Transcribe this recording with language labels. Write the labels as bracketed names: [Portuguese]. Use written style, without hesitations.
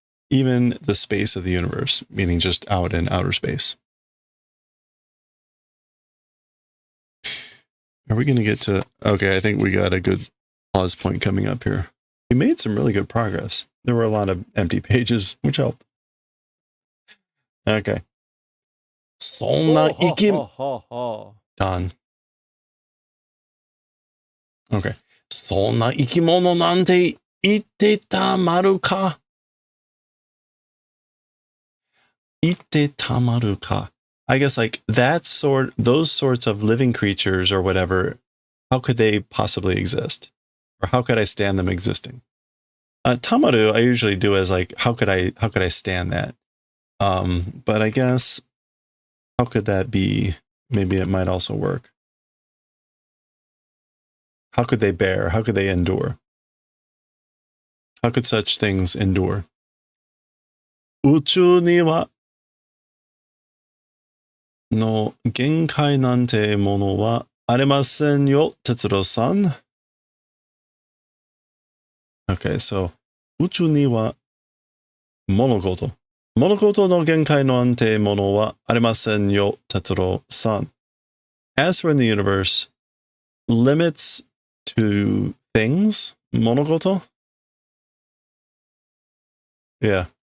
[English] Even the space of the universe, meaning just out in outer space. Are we going to get to... Okay, I think we got a good pause point coming up here. We made some really good progress. There were a lot of empty pages, which helped. Okay. [Japanese] そんな生き... [English] Don. Okay. [Japanese] そんな生き物なんて言ってたまるか? 言ってたまるか? [English] I guess like those sorts of living creatures or whatever, how could they possibly exist? Or how could I stand them existing? Tamaru I usually do as like, how could I stand that? But I guess, how could that be? Maybe it might also work. How could they bear? How could they endure? How could such things endure? [Japanese] 宇宙にはの限界なんてものはありませんよ、哲郎さん。 [English] Okay, so [Japanese] 宇宙には物事。物事の限界なんてものはありませんよ、哲郎さん。 [English] As for in the universe, limits to things, 物事? Yeah.